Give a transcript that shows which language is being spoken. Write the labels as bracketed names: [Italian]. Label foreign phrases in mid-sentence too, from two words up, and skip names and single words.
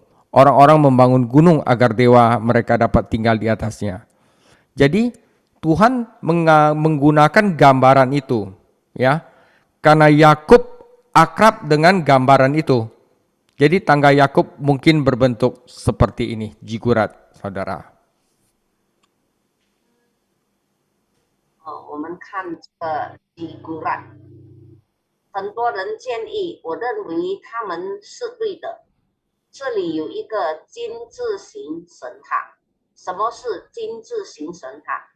[Indonesian] Orang-orang membangun gunung agar dewa mereka dapat tinggal di atasnya. Jadi Tuhan menggunakan gambaran itu, ya, karena Yakub akrab dengan gambaran itu. Jadi tangga Yakub mungkin berbentuk seperti ini, jigurat, saudara. [Chinese] 我们看这个吉古兰，很多人建议，我认为他们是对的。这里有一个金字形神塔。什么是金字形神塔？